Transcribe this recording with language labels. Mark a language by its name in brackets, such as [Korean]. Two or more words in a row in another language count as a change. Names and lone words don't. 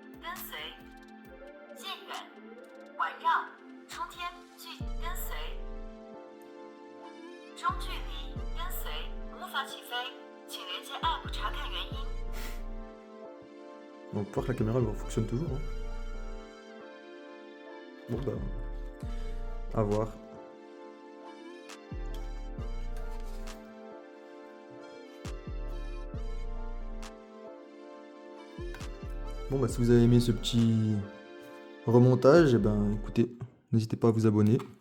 [Chinese] 跟随，渐远，环绕，冲天距跟随，中距离跟随，无法起飞，请连接 App 查看原因。 [French] Donc, pour que la caméra elle fonctionne toujours. Hein. Bon, bah. À voir. Bon, bah, si vous avez aimé ce petit remontage, eh ben, écoutez, n'hésitez pas à vous abonner.